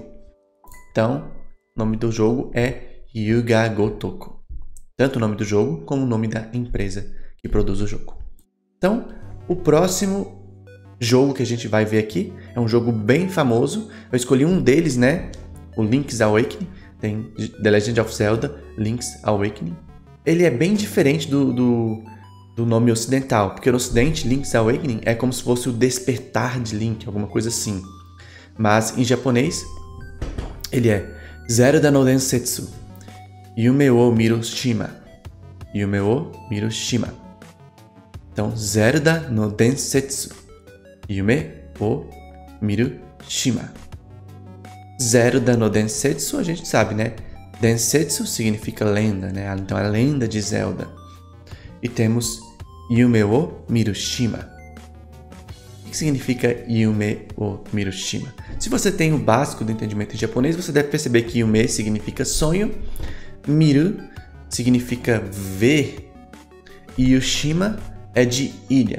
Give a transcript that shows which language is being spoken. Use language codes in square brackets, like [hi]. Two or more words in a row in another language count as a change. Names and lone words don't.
[pt] Então, o nome do jogo é Ryu-ga Gotoku. Tanto o nome do jogo como o nome da empresa que produz o jogo. Então, o próximo jogo que a gente vai ver aqui é um jogo bem famoso. Eu escolhi um deles, né? O Link's Awakening. Tem The Legend of Zelda Link's Awakening. Ele é bem diferente do nome ocidental, porque no ocidente Link's Awakening é como se fosse o despertar de Link, alguma coisa assim. Mas em japonês ele é Zelda no Densetsu Yume wo Mirushima. Yume wo Mirushima. Então, Zelda no Densetsu Yume wo Mirushima. Zelda no Densetsu, a gente sabe, né? Densetsu significa lenda, né? Então, a lenda de Zelda. E temos Yume wo Mirushima. O que significa Yume wo Mirushima? Se você tem o básico do entendimento em japonês, você deve perceber que Yume significa sonho, Miru significa ver e Yushima é de ilha.